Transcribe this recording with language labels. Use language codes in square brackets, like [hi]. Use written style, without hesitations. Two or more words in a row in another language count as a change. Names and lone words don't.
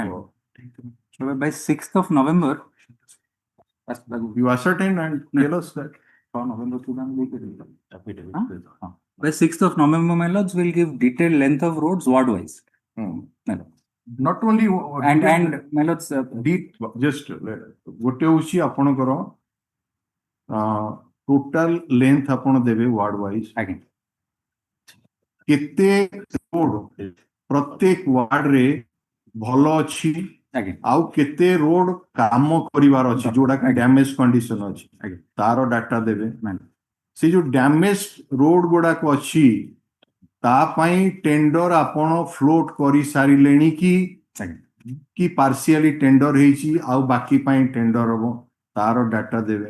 [en] So by 6th of November, you ascertain and tell us that. By 6th of November, my lords, will give detailed length of roads ward-wise. Not only and my lords, [or] just ଗୋଟେ ହଉଛି ଆପଣଙ୍କର [en] total length [or] ଆପଣ ଦେବେ [en] ward wise. [or] କେତେ ରୋଡ ପ୍ରତ୍ୟେକ ୱାର୍ଡ ରେ ଭଲ ଅଛି ଆଉ କେତେ ରୋଡ କାମ କରିବାର ଅଛି ଯୋଉଟା କି [en] damage condition [or] ଅଛି ତାର ଡାଟା ଦେବେ. ସେ ଯୋଉ [en] damage road [or] ଗୁଡାକ ଅଛି ତା ପାଇଁ ଟେଣ୍ଡର ଆପଣ ଫ୍ଲୋଟ କରି ସାରିଲେଣି କି [en] partially tender [or] ହେଇଛି ଆଉ ବାକି ପାଇଁ ଟେଣ୍ଡର ହବ ତାର ଡାଟା ଦେବେ.